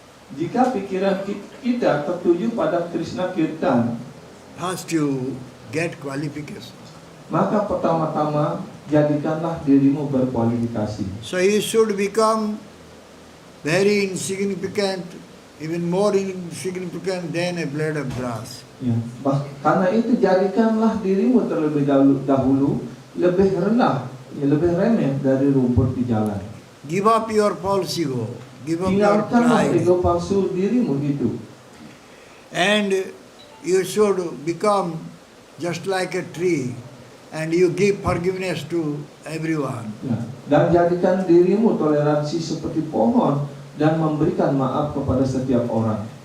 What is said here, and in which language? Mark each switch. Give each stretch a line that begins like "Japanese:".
Indonesian: Jika pikiran kita tertuju pada Krishna Kirtan,
English: first you get qualification.
Indonesian: maka pertama-tama jadikanlah dirimu berkualifikasi.
English: So you should become very insignificant, even more insignificant than a blade of grass.
Indonesian: Karena itu jadikanlah dirimu terlebih dahulu lebih rendah, lebih remeh dari rumput di jalan.
English: Give up your false ego, give up your
Indonesian: Tinggalkanlah
English: pride,
Indonesian: ego palsu dirimu itu.
English: and you should become just like a tree, and you give forgiveness to everyone.
Indonesian: Dan jadikan dirimu toleransi seperti pohon dan memberikan maaf kepada setiap orang.